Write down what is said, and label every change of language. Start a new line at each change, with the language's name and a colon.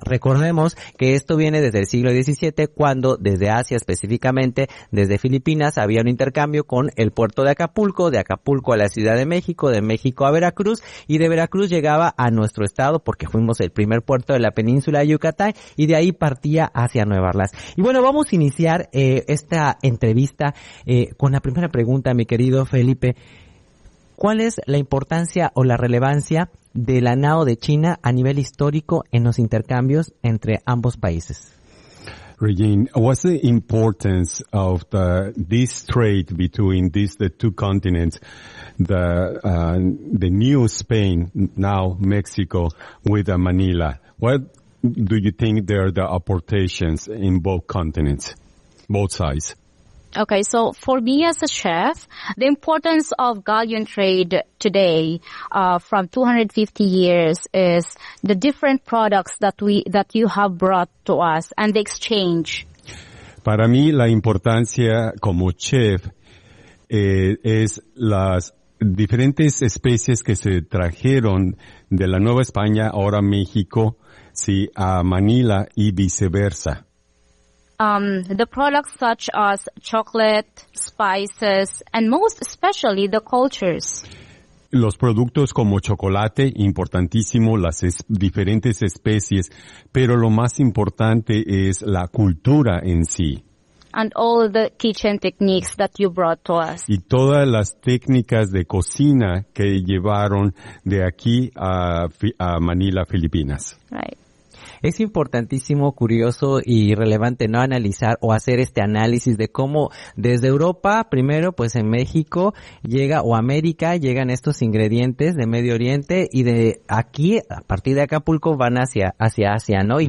Spanish: Recordemos que esto viene desde el siglo XVII, cuando desde Asia, específicamente desde Filipinas, había un intercambio con el puerto de Acapulco, de Acapulco a la Ciudad de México a Veracruz, y de Veracruz llegaba a nuestro estado porque fuimos el primer puerto de la península de Yucatán y de ahí partía hacia Nueva Orleans. Y bueno, vamos a iniciar esta entrevista con la primera pregunta, mi querido Felipe. ¿Cuál es la importancia o la relevancia de la Nao de China a nivel histórico en los intercambios entre ambos países?
English: Regine, what's the importance of the this trade between these the two continents, the new Spain, now Mexico, with Manila? What do you think there are the aportations in both continents, both sides? Okay, so for me as a chef, the importance of galleon trade today from 250 years is the different products that you have brought to us and the exchange.
Spanish: Para mí la importancia como chef es las diferentes especies que se trajeron de la Nueva España, ahora México, sí, a Manila y viceversa.
English: The products such as chocolate, spices, and most especially the cultures.
Spanish: Los productos como chocolate, importantísimo, las diferentes especies, pero lo más importante es la cultura en sí.
English: And all the kitchen techniques that you brought to us.
Spanish: Y todas las técnicas de cocina que llevaron de aquí a Manila, Filipinas.
English: Right.
Spanish: Es importantísimo, curioso y relevante no analizar o hacer este análisis de cómo desde Europa, primero pues en México llega o América llegan estos ingredientes de Medio Oriente y de aquí a partir de Acapulco van hacia Asia, ¿no?